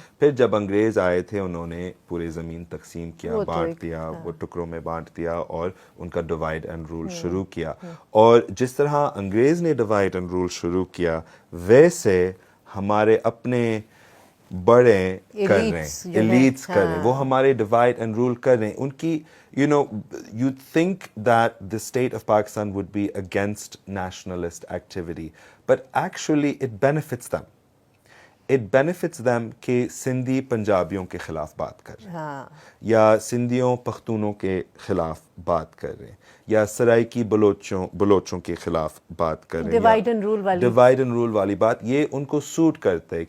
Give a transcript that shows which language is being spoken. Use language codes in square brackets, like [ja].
[ur] پھر جب انگریز آئے تھے انہوں نے پورے زمین تقسیم کیا, بانٹ دیا, وہ ٹکڑوں میں بانٹ دیا, اور ان کا ڈیوائڈ اینڈ رول شروع کیا. اور جس طرح انگریز نے ڈیوائڈ اینڈ رول شروع کیا, ویسے ہمارے اپنے بڑے کر رہے ہیں, ایلیٹس کر رہے ہیں, وہ ہمارے ڈیوائڈ اینڈ رول کر رہے ہیں. ان کی [en] you think that the state of Pakistan would be against nationalist activity, but actually it benefits them. It benefits them [ur] کہ سندھی پنجابیوں کے خلاف بات کر رہے ہیں, یا سندھیوں پختونوں کے خلاف بات کر رہے ہیں, یا سرائکی بلوچوں کے خلاف بات کر رہے ہیں, ڈیوائڈ اینڈ رول والی بات. یہ ان کو سوٹ کرتا ہے.